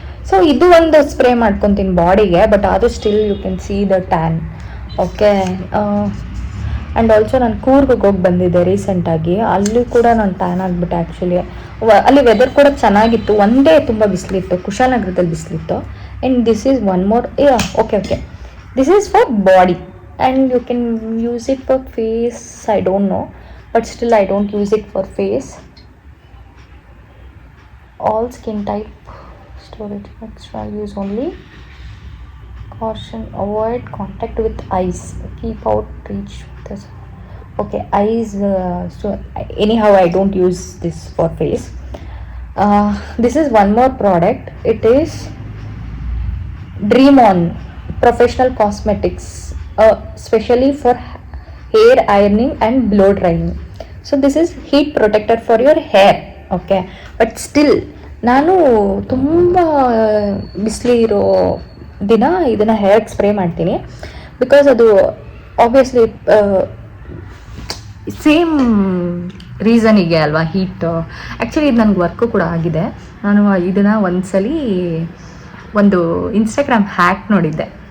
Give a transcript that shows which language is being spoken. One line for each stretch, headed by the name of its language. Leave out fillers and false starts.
Kannada: So ಇದು ಒಂದು spray ಮಾಡ್ಕೊತೀನಿ ಬಾಡಿಗೆ. ಬಟ್ ಅದು
English: Still you can see the tan.
Kannada: Okay, and also ನಾನು ಕೂರ್ಗೆ ಹೋಗಿ ಬಂದಿದ್ದೆ ರೀಸೆಂಟಾಗಿ. ಅಲ್ಲಿ ಕೂಡ ನಾನು ಟ್ಯಾನ್ ಆಗಿಬಿಟ್ಟೆ ಆ್ಯಕ್ಚುಲಿ. ಅಲ್ಲಿ ವೆದರ್ ಕೂಡ ಚೆನ್ನಾಗಿತ್ತು. ಒಂದೇ ತುಂಬ ಬಿಸಿಲಿತ್ತು, ಕುಶಾಲನಗರದಲ್ಲಿ ಬಿಸಿಲಿತ್ತು.
English: And this is one more. Okay, this is for body and you can use it for face. I don't know, but still I don't use it for face. All skin type storage extra use only. Caution, avoid contact with eyes, keep out reach this. Okay, eyes, so anyhow I don't use this for face. This is one more product. It is Dream On Professional Cosmetics, specially for hair ironing and blow drying. So this is heat protector for your hair. Okay, but still
Kannada: ನಾನು ತುಂಬ ಬಿಸಿಲಿರೋ ದಿನ ಇದನ್ನು ಹೇರ್ಗೆ spray ಮಾಡ್ತೀನಿ. Because ಅದು obviously same ರೀಸನಿಗೆ ಅಲ್ವಾ, heat. Actually ಇದು ನನಗೆ work ಕೂಡ ಆಗಿದೆ. ನಾನು ಇದನ್ನು ಒಂದ್ಸಲಿ ಒಂದು ಇನ್ಸ್ಟಾಗ್ರಾಮ್ ಹ್ಯಾಕ್ ನೋಡಿದ್ದೆ.